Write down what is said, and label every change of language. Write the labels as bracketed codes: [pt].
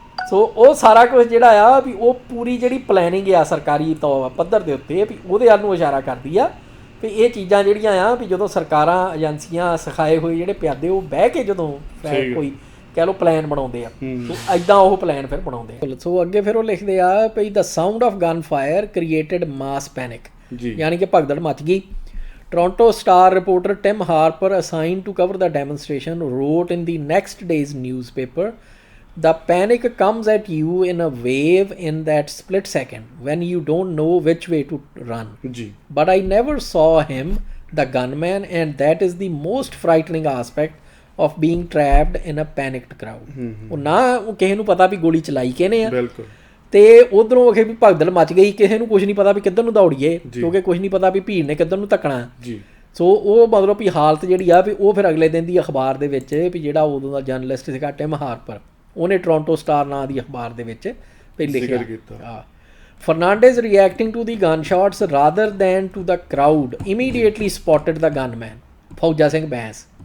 [pa] ਸੋ ਉਹ ਸਾਰਾ ਕੁਝ ਜਿਹੜਾ ਆ ਵੀ ਉਹ ਪੂਰੀ ਜਿਹੜੀ ਪਲੈਨਿੰਗ ਆ ਸਰਕਾਰੀ ਪੱਧਰ ਦੇ ਉੱਤੇ ਵੀ ਉਹਦੇ ਵੱਲ ਨੂੰ ਇਸ਼ਾਰਾ ਕਰਦੀ ਆ ਵੀ ਇਹ ਚੀਜ਼ਾਂ ਜਿਹੜੀਆਂ ਆ ਵੀ ਜਦੋਂ ਸਰਕਾਰਾਂ ਏਜੰਸੀਆਂ ਸਿਖਾਏ ਹੋਏ ਜਿਹੜੇ ਪਿਆਦੇ ਉਹ ਬਹਿ ਕੇ ਜਦੋਂ ਕੋਈ ਕਹਿ ਲਓ ਪਲਾਨ ਬਣਾਉਂਦੇ ਆ ਸੋ ਐਦਾਂ ਉਹ ਪਲਾਨ ਫਿਰ ਬਣਾਉਂਦੇ ਆ। ਸੋ ਅੱਗੇ ਫਿਰ ਉਹ ਲਿਖਦੇ ਆ ਭਈ [en] the sound of gun fire created mass panic [pa] ਯਾਨੀ ਕਿ ਭਗਦੜ ਮਚ ਗਈ। [en] Toronto Star reporter Tim Harper assigned to cover the demonstration wrote in the next day's newspaper the panic comes at you in a wave in that split second when you don't know which way to run but I never saw him the gunman and that is the most frightening aspect of being trapped in a panicked crowd। [pa] ਉਹ ਨਾ ਉਹ ਕਿਸੇ ਨੂੰ ਪਤਾ ਵੀ ਗੋਲੀ ਚਲਾਈ ਕਿਹਨੇ ਆ ਤੇ ਉਧਰੋਂ ਅਖੇ ਵੀ ਭਗਦੜ ਮਚ ਗਈ, ਕਿਸੇ ਨੂੰ ਕੁਝ ਨਹੀਂ ਪਤਾ ਵੀ ਕਿੱਧਰ ਨੂੰ ਦੌੜੀਏ ਕਿਉਂਕਿ ਕੁਝ ਨਹੀਂ ਪਤਾ ਵੀ ਭੀੜ ਨੇ ਕਿੱਧਰ ਨੂੰ ਧੱਕਣਾ। ਸੋ ਉਹ ਮਤਲਬ ਵੀ ਹਾਲਤ ਜਿਹੜੀ ਆ ਵੀ ਉਹ ਫਿਰ ਅਗਲੇ ਦਿਨ ਦੀ ਅਖਬਾਰ ਦੇ ਵਿੱਚ ਵੀ ਜਿਹੜਾ ਉਦੋਂ ਦਾ ਜਰਨਲਿਸਟ ਸੀਗਾ ਟਿਮ ਹਾਰਪਰ ਉਹਨੇ ਟੋਰਾਂਟੋ ਸਟਾਰ ਨਾਂ ਦੀ ਅਖਬਾਰ ਦੇ ਵਿੱਚ ਲਿਖਿਆ ਫਰਨਾਂਡੇਜ਼ [en] reacting to the gun shots rather than to the crowd immediately spotted the gunman [pa] Fauja Singh Bains.